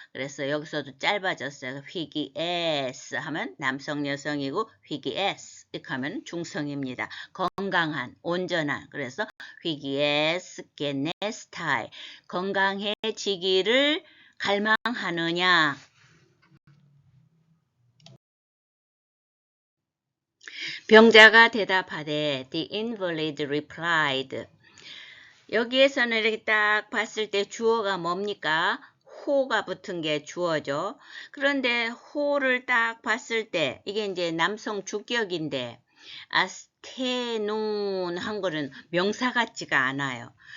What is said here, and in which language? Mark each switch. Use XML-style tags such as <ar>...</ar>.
<ko>그래서 여기서도 짧아졌어요. 휘기에스 하면 남성 여성이고 휘기에스 이렇게 하면 중성입니다. 건강한 온전한 그래서 휘기에스 게네스타이 건강해지기를 갈망하느냐. 병자가 대답하되</ko> <en>the invalid replied.</en> <ko>여기에서는 이렇게 딱 봤을 때 주어가 뭡니까? 호가 붙은 게 주어죠. 그런데 호를 딱 봤을 때 이게 이제 남성 주격인데 아스테논 한 거는 명사 같지가 않아요.</ko>